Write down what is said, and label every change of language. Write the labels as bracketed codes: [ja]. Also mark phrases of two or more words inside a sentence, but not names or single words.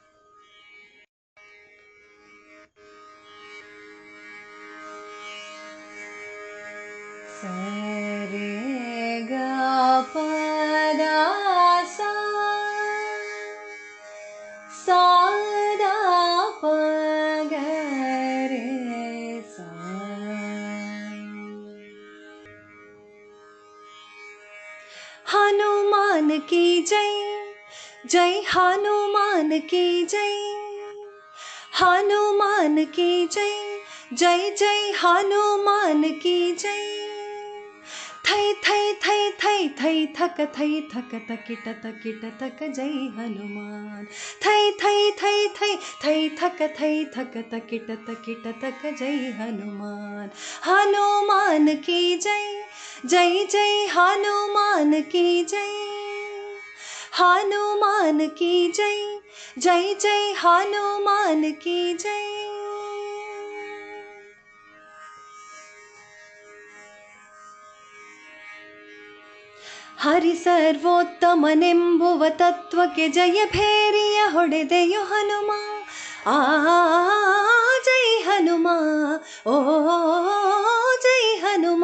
[kn] ಸರೆ ಗ ಪ ದ ಸಾ ಸಾ ದ ಪ ಗ ರೆ ಸಾ. [hi] हनुमान की जय जय हनुमान की जय, हनुमान की जय जय जय हनुमान की जय. थै थै थै थै थै थक थै थक तकिट तकिट तक जय हनुमान. थै थै थै थै थै थक थै थक तकिट तकिट तक जय हनुमान. हनुमान की जय जय जय हनुमान की जय, हनुमान की जय जय जय हनुमान की जय. [kn] ಹರಿ ಸರ್ವೋತ್ತಮನೆಂಬುವ ತತ್ವಕ್ಕೆ ಜಯ ಭೇರಿಯ ಹೊಡೆದೆಯು ಹನುಮ. ಆ ಜೈ ಹನುಮ, ಓ ಜೈ ಹನುಮ.